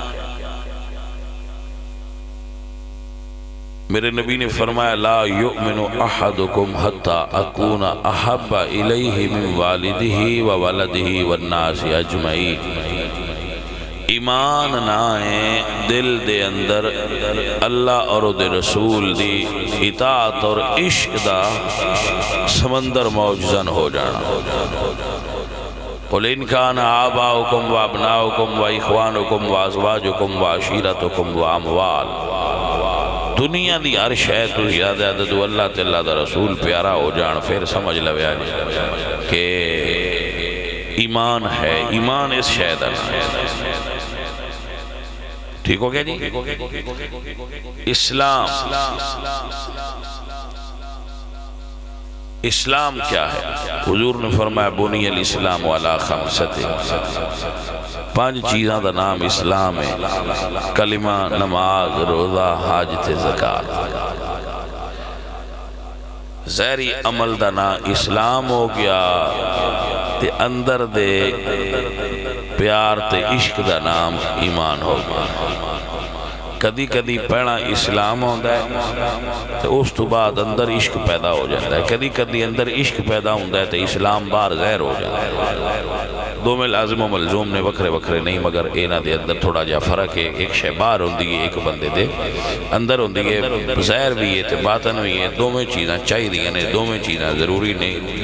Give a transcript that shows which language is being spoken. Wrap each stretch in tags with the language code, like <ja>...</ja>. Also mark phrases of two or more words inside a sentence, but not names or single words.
<pa>میرے نبی نے فرمایا</pa> <ar>لا یؤمن احدکم حتی اکون احب الیہ من والدہ وولدہ والناس اجمعین۔</ar> <pa>ایمان نائیں دل دے اندر اللہ اور دے رسول دی اطاعت اور عشق دا سمندر موجزن ہو جانا۔</pa> <ar>قل ان کان آباؤکم و ابناؤکم و اخوانکم و ازواجکم و عشیرتکم و اموال،</ar> <pa>دنیا دی ہر شے تو زیادہ عدد اللہ تعالیٰ دا رسول پیارا ہو جان، پھر سمجھ لویا جی کہ ایمان ہے، ایمان اس شے دا نام۔ ٹھیک ہو گیا جی؟ اسلام کیا ہے؟ حضور نے فرمایا</pa> <ar>بنی الاسلام علی</ar> <pa>5 5 چیزاں دا نام اسلام ہے، کلمہ، نماز، روزہ، حج تے زکاة۔ ظاہری عمل دا نام اسلام ہو گیا، تے اندر دے پیار تے عشق دا نام ایمان ہو گیا۔ کدی کدی پہنا اسلام ہوندہ ہے تو اس تو بعد اندر عشق پیدا ہو جاتا ہے، کدی کدی اندر عشق پیدا ہوندہ ہے تو اسلام بار ظاہر ہو جاتا ہے۔ دو میں لازم و ملزوم نے وکھرے وکھرے نہیں، مگر اینا دے اندر تھوڑا جا فرق ہے، ایک شے بار ہوندی ہے، ایک بندے دے اندر ہوندی ہے، ظاہر بھی ہے تے باطن بھی ہے، دو میں چیزاں چاہی دیا نے، دو میں چیزاں ضروری نہیں۔</pa>